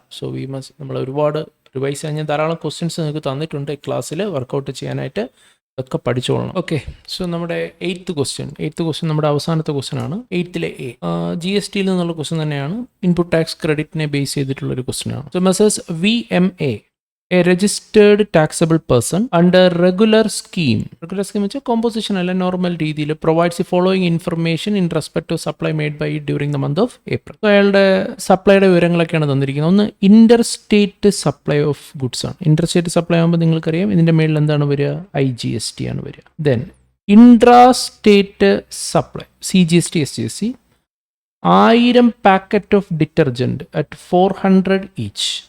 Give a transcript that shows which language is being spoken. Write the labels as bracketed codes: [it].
[ml] So we must നമ്മൾ ഒരുപാട് revise ചെയ്യാൻ ഞാൻ ധാരാളം ക്വസ്റ്റ്യൻസ് നിങ്ങൾക്ക് തന്നിട്ടുണ്ട് ക്ലാസ്സിൽ വർക്കൗട്ട് ചെയ്യാനായിട്ട്. അതൊക്കെ പഠിച്ചോളണം. ഓക്കെ, സോ നമ്മുടെ 8th ക്വസ്റ്റ്യൻ നമ്മുടെ അവസാനത്തെ ക്വസ്റ്റ്യൻ ആണ്. 8th GST നിന്നുള്ള ക്വസ്റ്റ്യൻ തന്നെയാണ്. ഇൻപുട്ട് ടാക്സ് ക്രെഡിറ്റിനെ ബേസ് ചെയ്തിട്ടുള്ളൊരു ക്വസ്റ്റ്യൻ ആണ്. [en] so messrs VMA, a registered taxable person under regular scheme [ml] വെച്ചാൽ കോമ്പോസിഷൻ അല്ല നോർമൽ രീതിയിൽ [en] provides the following information in respect to supply made by it during the month of April. [ml] So അയാളുടെ സപ്ലൈയുടെ വിവരങ്ങളൊക്കെയാണ് തന്നിരിക്കുന്നത്. ഒന്ന് Inter state supply of goods ആണ്. Inter state supply ആകുമ്പോൾ നിങ്ങൾക്കറിയാം ഇതിൻ്റെ മേളിൽ എന്താണ് വരിക? IGST ആണ് വരിക. [en] Then intra state supply CGST SGST 1000 packet of detergent at 400 each.